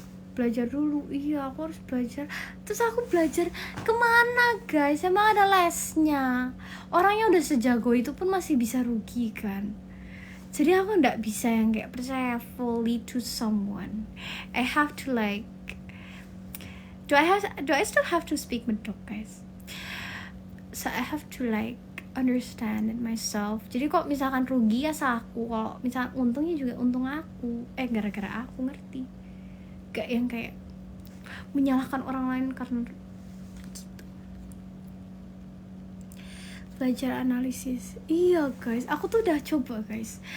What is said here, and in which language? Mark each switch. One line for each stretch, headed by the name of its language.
Indonesian: Belajar dulu, iya aku harus belajar. Terus aku belajar kemana guys? Emang ada lesnya? Orang yang udah sejago itu pun masih bisa rugi kan. Jadi aku nggak bisa yang kayak percaya
English: fully to someone. I have to like, do I still have to speak medok guys? So I have to like understand it myself.
Indonesian: Jadi kok misalkan rugi ya aku, kalau misalkan untungnya juga untung aku. Gara-gara aku ngerti. Gak yang kayak menyalahkan orang lain karena gitu. Belajar analisis. Iya guys, aku tuh udah coba guys.